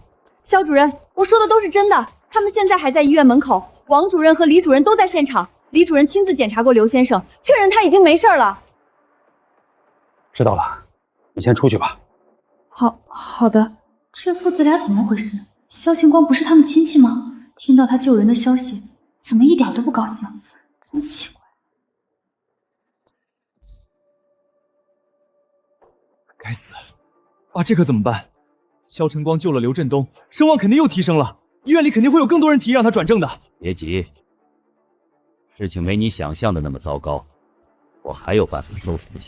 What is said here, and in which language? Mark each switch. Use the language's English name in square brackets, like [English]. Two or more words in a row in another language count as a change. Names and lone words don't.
[Chinese] 蕭主任，我說的都是真的，他們現在還在醫院門口，王主任和李主任都在現場，李主任親自檢查過劉先生，確認他已經沒事了。知道了，你先出去吧。好的。這父子倆怎麼回事？蕭晴光不是他們親戚嗎？聽到他救人的消息，怎麼一點都不高興？真奇怪。該死！爸，這可怎麼辦？蕭晨光救了劉振東，聲望肯定又提升了，醫院裡肯定會有更多人提議讓他轉正的。別急，事情沒你想象的那麼糟糕，我還有辦法收拾這些。